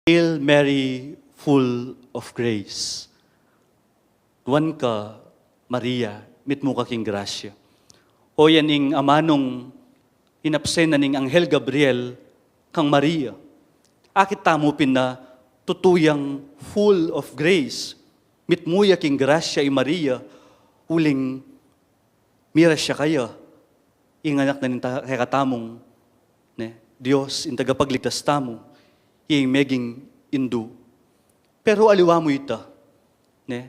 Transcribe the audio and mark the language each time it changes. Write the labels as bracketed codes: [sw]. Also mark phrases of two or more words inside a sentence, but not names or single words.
[en] Hail Mary, full of grace. [pam] Tuwan ka, Maria, mit mo kaking grasya. O yan ing amanong inapsen na ning Anghel Gabriel kang Maria. Akit tamupin na tutuyang [en] full of grace. [pam] Mit mo yaking grasya i Maria, uling mira siya kaya. Inganak na nin kakatamong ne, Diyos, in tagapagligtas tamo, yung meging indu. Pero aliwa mo ita. Ne?